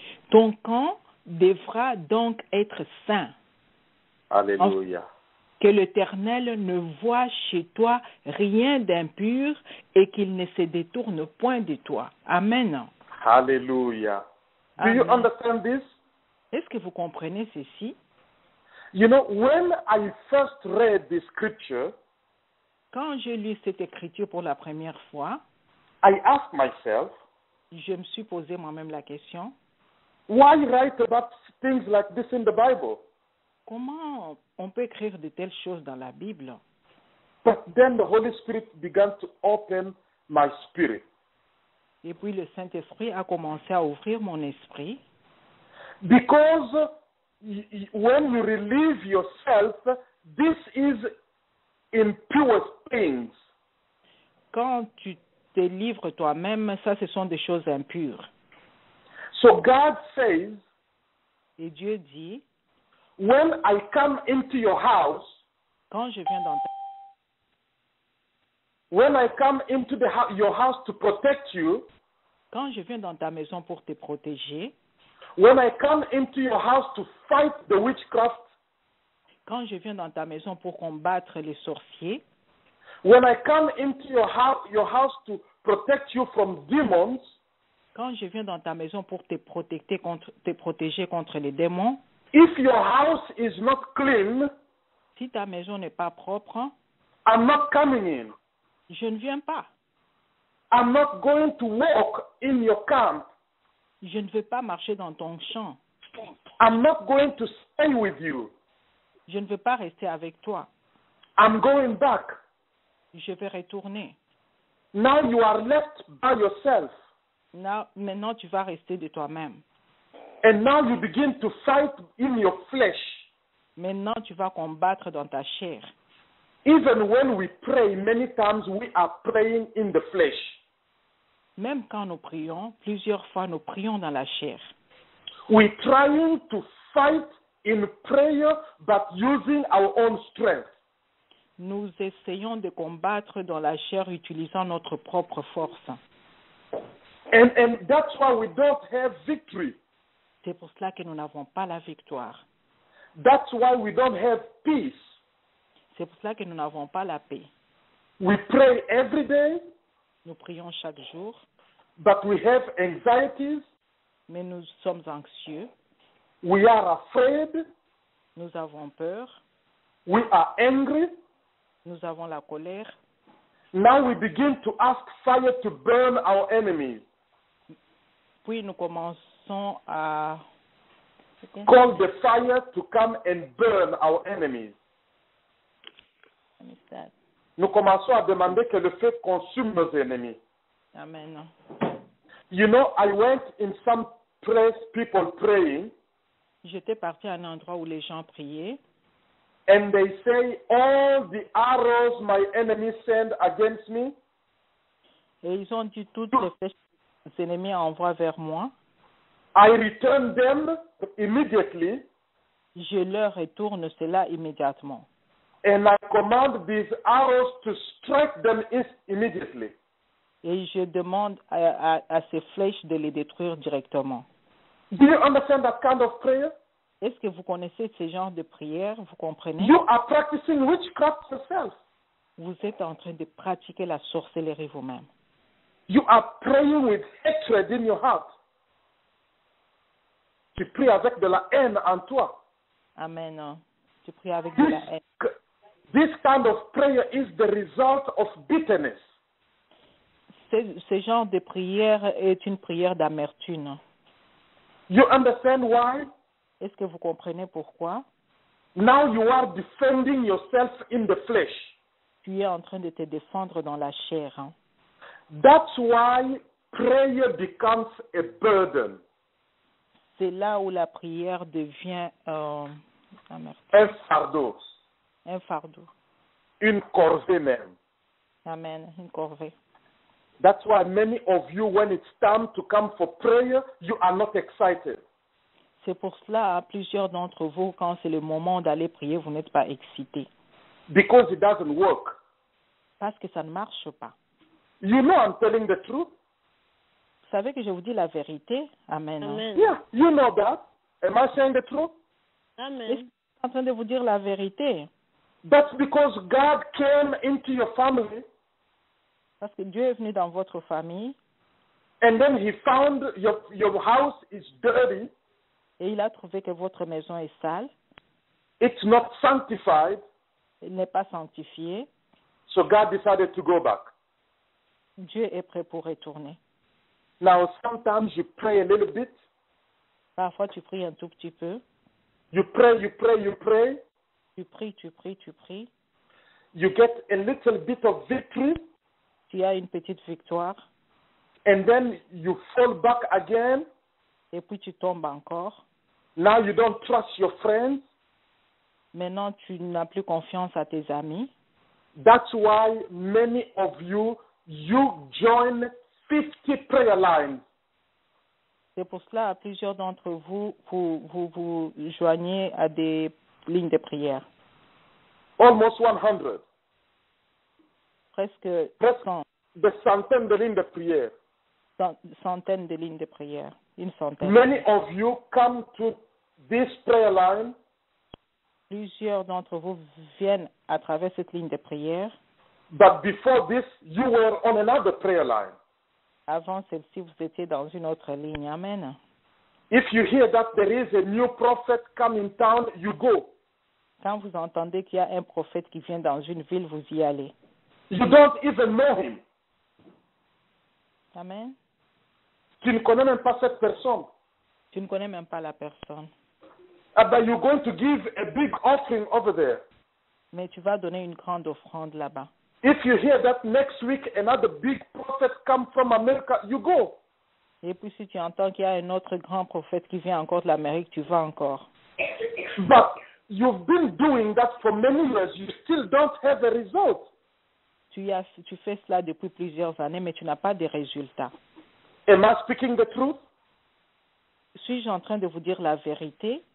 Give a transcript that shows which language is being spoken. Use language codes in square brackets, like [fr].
[fr] Ton camp devra donc être saint. Alléluia. Que l'Éternel ne voie chez toi rien d'impur et qu'il ne se détourne point de toi. Amen. [en] Hallelujah. Do Amen. you understand this? [fr] Est-ce que vous comprenez ceci? [en] You know, when I first read the scripture, [fr] Quand j'ai lu cette écriture pour la première fois, [en] I asked myself, [fr] je me suis posé moi-même la question, [en] why write about things like this in the Bible? [fr] comment on peut écrire de telles choses dans la Bible? [en] But then the Holy Spirit began to open my spirit. [fr] Et puis le Saint-Esprit a commencé à ouvrir mon esprit. [en] Because when you relieve yourself, this is impure things. [fr] Quand tu te livres toi-même, ça ce sont des choses impures. [en] So God says, [fr] Et Dieu dit, [en] when I come into your house, [fr] quand je viens dans ta [en] when I come into your house to protect you, [fr] Quand je viens dans ta maison pour te protéger, [en] when I come into your house to fight the witchcraft, [fr] quand je viens dans ta maison pour combattre les sorciers, [en] when I come into your house to protect you from demons, [fr] quand je viens dans ta maison pour te protéger contre les démons, [en] if your house is not clean, [fr] si ta maison n'est pas propre, [en] I'm not coming in. [fr] je ne viens pas. [en] I'm not going to walk in your camp. [fr] Je ne veux pas marcher dans ton champ. [en] I'm not going to stay with you. [fr] Je ne veux pas rester avec toi. [en] I'm going back. [fr] Je vais retourner. [en] Now you are left by yourself. [fr] Maintenant, tu vas rester de toi-même. [en] And now you begin to fight in your flesh. [fr] Maintenant, tu vas combattre dans ta chair. [en] Even when we pray, many times we are praying in the flesh. [fr] Même quand nous prions, plusieurs fois nous prions dans la chair. [en] We're trying to fight in prayer, but using our own strength. [fr] Nous essayons de combattre dans la chair utilisant notre propre force. [en] And that's why we don't have victory. [fr] C'est pour cela que nous n'avons pas la victoire. [en] That's why we don't have peace. [fr] C'est pour cela que nous n'avons pas la paix. [en] We pray every day, [fr] Nous prions chaque jour, [en] but we have anxieties. [fr] mais nous sommes anxieux, [en] We are afraid. [fr] nous avons peur, [en] We are angry. [fr] nous avons la colère. [en] Now we begin to ask fire to burn our enemies. [fr] Puis nous commençons à [en] Call the fire to come and burn our enemies. [fr] Nous commençons à demander que le feu consume nos ennemis. Amen. [en] You know, I went in some place, people praying, [fr] J'étais partie à un endroit où les gens priaient [en] and they say, all the arrows my enemies send against me, [fr] et ils ont dit toutes les flèches que les ennemis envoient vers moi, [en] I return them immediately, [fr] je leur retourne cela immédiatement. [en] and I command these arrows to strike them immediately. [fr] Et je demande à ces flèches de les détruire directement. [en] Do you understand that kind of prayer? [fr] Est-ce que vous connaissez ce genre de prière? Vous comprenez? [en] You are practicing witchcraft yourself. [fr] Vous êtes en train de pratiquer la sorcellerie vous-même. [en] You are praying with hatred in your heart. [fr] Tu pries avec de la haine en toi. Amen. Tu pries avec de la haine. [en] This kind of prayer is the result of bitterness. [fr] Ce genre de prière est une prière d'amertume. [en] You understand why? [fr] Est-ce que vous comprenez pourquoi? [en] Now you are defending yourself in the flesh. [fr] Tu es en train de te défendre dans la chair. Hein? [en] That's why prayer becomes a burden. [fr] C'est là où la prière devient Un fardeau. Un fardeau. Une corvée même. Amen. Une corvée. [en] That's why many of you, when it's time to come for prayer, you are not excited. [fr] C'est pour cela, plusieurs d'entre vous, quand c'est le moment d'aller prier, vous n'êtes pas excités. [en] Because it doesn't work. [fr] Parce que ça ne marche pas. [en] You know I'm telling the truth. [fr] Vous savez que je vous dis la vérité. Amen. Amen. [en] Yeah, you know that. Am I saying the truth? Amen. [fr] Est-ce que je suis en train de vous dire la vérité? [en] That's because God came into your family. [fr] Parce que Dieu est venu dans votre famille. [en] And then he found your house is dirty. [fr] Et il a trouvé que votre maison est sale. [en] It's not sanctified. [fr] Elle n'est pas sanctifiée. [en] So God decided to go back. [fr] Dieu est prêt pour retourner. [en] Now, sometimes you pray a little bit. [fr] Parfois, tu pries un tout petit peu. [en] You pray, you pray, you pray. [fr] Tu pries, tu pries, tu pries. [en] You get a little bit of victory. [fr] Tu as une petite victoire. [en] And then you fall back again. [fr] Et puis, tu tombes encore. [en] Now you don't trust your friends. [fr] Maintenant, tu n'as plus confiance à tes amis. [en] That's why many of you join 50 prayer lines. [fr] C'est pour cela, plusieurs d'entre vous, vous joignez à des lignes de prière. [en] Almost 100. [fr] Presque Des centaines de lignes de prière. centaines de lignes de prière. Une centaine. [en] Many of you come to this prayer line. [fr] Plusieurs d'entre vous viennent à travers cette ligne de prière. [en] But before this, you were on another prayer line. [fr] Avant celle-ci, vous étiez dans une autre ligne. Amen. [en] If you hear that there is a new prophet come in town, you go. [fr] Quand vous entendez qu'il y a un prophète qui vient dans une ville, vous y allez. [en] You don't even know him. Amen. [fr] Tu ne connais même pas cette personne. Tu ne connais même pas la personne. [en] But you're going to give a big offering over there. [fr] Mais tu vas donner une grande offrande là-bas. [en] If you hear that next week another big prophet come from America, you go. [fr] Et puis si tu entends qu'il y a un autre grand prophète qui vient encore de l'Amérique, tu vas encore. [en] But you've been doing that for many years. You still don't have a result. [fr] Tu fais cela depuis plusieurs années, mais tu n'as pas de résultats. [en] Am I speaking the truth? [fr] Suis-je en train de vous dire la vérité?